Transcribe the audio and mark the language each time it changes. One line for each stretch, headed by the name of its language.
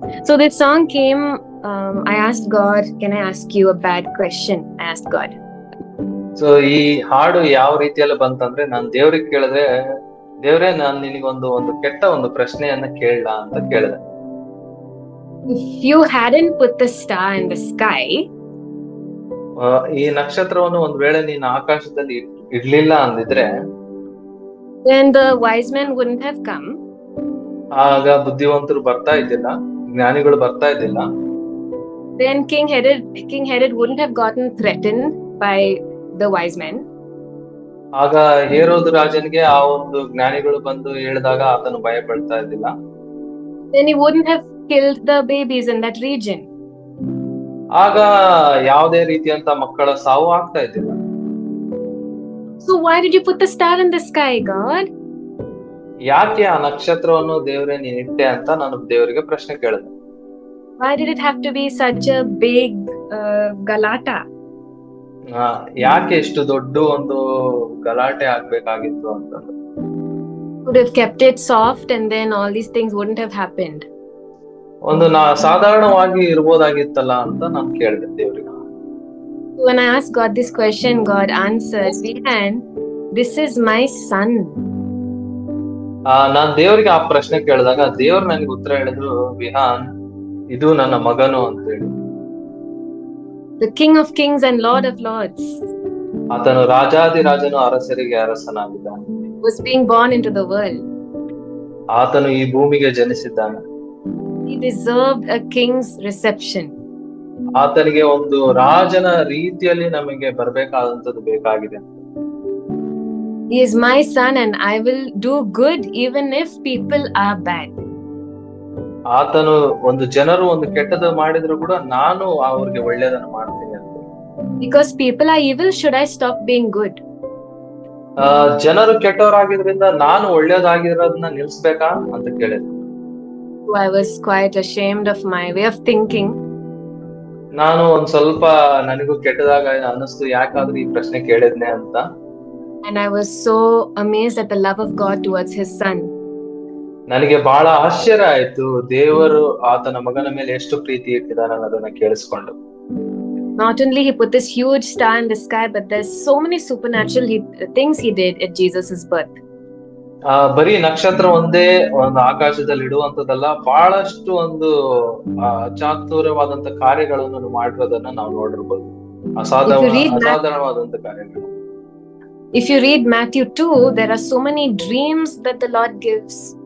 English: So this song came, I asked God, can I ask you a bad question? I asked God.
Kannada: So ಈ ಹಾಡು ಯಾವ ರೀತಿಯಲ್ಲಿ ಬಂತಂದ್ರೆ, ನಾನು ದೇವ್ರಿಗೆ ಕೇಳಿದ್ರೆ, ದೇವ್ರೆ ನಾನ್ ನಿನಗೊಂದು ಕೆಟ್ಟ ಒಂದು ಪ್ರಶ್ನೆಯನ್ನ ಕೇಳಲ್ಲ ಅಂತ ಕೇಳಿದೆ.
English: If you hadn't put the star in the sky,
Kannada: ಈ ನಕ್ಷತ್ರವನ್ನು ಒಂದ್ ವೇಳೆ ನೀನು ಆಕಾಶದಲ್ಲಿ ಇಡ್ಲಿಲ್ಲ ಅಂದಿದ್ರೆ,
English: then the wise men wouldn't have come.
Kannada: ಆಗ ಬುದ್ಧಿವಂತರು ಬರ್ತಾ ಇದ್ದಿಲ್ಲ, ಜ್ಞಾನಿಗಳು ಬರ್ತಾ ಇದ್ದಿಲ್ಲ.
English: Then King Herod wouldn't have gotten threatened by the wise men.
Kannada: ಆಗ ಹೇರೋದ್ ರಾಜನಿಗೆ ಆ ಒಂದು ಜ್ಞಾನಿಗಳು ಬಂದು ಹೇಳಿದಾಗ ಆತನು ಭಯ ಪಡ್ತಾ ಇದ್ದಿಲ್ಲ.
English: Then he wouldn't have killed the babies in that region.
Kannada: ಆಗ ಯಾವುದೇ ರೀತಿಯಂತ ಮಕ್ಕಳ ಸಾವು ಆಗ್ತಾ ಇದ್ದಿಲ್ಲ.
English: So why did you put the star in the sky, God?
Kannada: ಯಾಕೆ ಆ ನಕ್ಷತ್ರವನ್ನು ದೇವ್ರೆ ನೀನ್ ಇಟ್ಟೆ ಅಂತ ನಾನು ದೇವರಿಗೆ ಪ್ರಶ್ನೆ ಕೇಳಿದೆ.
English: Why did it have to be such a big galata?
Kannada: ಯಾಕೆ ಇಷ್ಟು ದೊಡ್ಡ ಒಂದು ಗಲಾಟೆ ಆಗ್ಬೇಕಾಗಿತ್ತು ಅಂತ.
English: Could have kept it soft and then all these things wouldn't have happened.
Kannada: ಒಂದು ಸಾಧಾರಣವಾಗಿ ಇರ್ಬೋದಾಗಿತ್ತಲ್ಲ ಅಂತ ನಾನು ಕೇಳಿದೆ ದೇವರಿಗೆ.
English: When I asked God this question, God answered, "Vihan, this is my son."
Kannada: ನಾನ್ ದೇವರಿಗೆ ಆ ಪ್ರಶ್ನೆ ಕೇಳಿದಾಗ ದೇವ್ರು ನನಗೆ ಉತ್ತರ ಹೇಳಿದ್ರು, ವಿಹಾನ್, ಇದು ನನ್ನ ಮಗನು ಅಂತ ಹೇಳಿ.
English: The King of Kings and Lord of Lords
Kannada: ಆತನು ರಾಜಾದಿರಾಜನು ಅರಸರಿಗೆ ಅರಸನಾಗಿದ್ದಾನೆ.
English: was being born into the world.
Kannada: ಆತನು ಈ ಭೂಮಿಗೆ ಜನಿಸಿದ್ದಾನೆ.
English: He deserved a king's reception.
Kannada: ಆತನಿಗೆ ಒಂದು ರಾಜನ ರೀತಿಯಲ್ಲಿ ನಮಗೆ ಬರ್ಬೇಕಾದಂತದ್ದು ಬೇಕಾಗಿದೆ.
English: He is my son and I will do good even if people are bad.
Kannada: ಆತನು ಒಂದು ಜನರು ಒಂದು ಕೆಟ್ಟದ್ದು ಮಾಡಿದ್ರು ಕೂಡ ನಾನು ಅವ್ರಿಗೆ ಒಳ್ಳೇದನ್ನು ಮಾಡ್ತೀನಿ ಅಂತ.
English: Because people are evil, should I stop being good?
Kannada: ಜನರು ಕೆಟ್ಟವರಾಗಿದ್ರಿಂದ ನಾನು ಒಳ್ಳೇದಾಗಿರೋದನ್ನ ನಿಲ್ಸ್ಬೇಕಾ ಅಂತ ಕೇಳಿದ್ರು.
English: I was quite ashamed of my way of thinking.
Kannada: ನಾನು ಒಂದ್ ಸ್ವಲ್ಪ ನನಗೂ ಕೆಟ್ಟದಾಗ ಅನ್ನಿಸ್ತು, ಯಾಕಾದ್ರೂ ಈ ಪ್ರಶ್ನೆ ಕೇಳಿದ್ನೆ ಅಂತ.
English: And I was so amazed at the love of God towards his son.
Kannada: ನನಗೆ ಬಹಳ ಆಶ್ಚರ್ಯ ಆಯ್ತು, ದೇವರು ಆತನ ಮಗನ ಮೇಲೆ ಎಷ್ಟು ಪ್ರೀತಿ ಇಟ್ಟಿದ್ದಾನೆ ಅನ್ನೋದನ್ನ ಕೇಳಿಸ್ಕೊಂಡು.
English: Not only he put this huge star in the sky, but there's so many supernatural things he did at Jesus's birth.
Kannada: ಬರೀ ನಕ್ಷತ್ರ ಒಂದೇ ಒಂದು ಆಕಾಶದಲ್ಲಿ ಇಡುವಂತದಲ್ಲ, ಬಹಳಷ್ಟು ಒಂದು ಅಚಾತುರ್ಯವಾದಂತ ಕಾರ್ಯಗಳನ್ನು ಮಾಡಿರೋದನ್ನ ನಾವು ನೋಡಿರ್ಬೋದು. ಅಸಾಧಾರಣವಾದಂತ ಕಾರ್ಯಗಳು.
English: If you read Matthew 2, there are so many dreams that the Lord gives.